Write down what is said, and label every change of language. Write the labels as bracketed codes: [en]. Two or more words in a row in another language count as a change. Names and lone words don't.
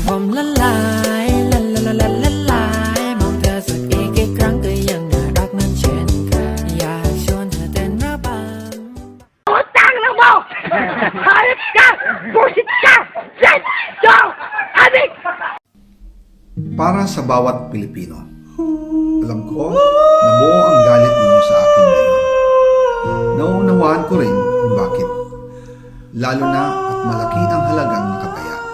[th] ละลายละละละละละลายมองเธอสักอีกกี่ครั้งก็ยังน่ารักนั้นเช่นเคยอยากชวนเธอเต้นระบำ [tl] Utang na mo! Hayop ka! Busit ka! Set! Go! Adik! Para sa bawat Pilipino, alam ko na buo ang galit ninyo sa akin ngayon. Nauunawaan ko rin kung bakit, lalo na at malaki ang halagang nakataya.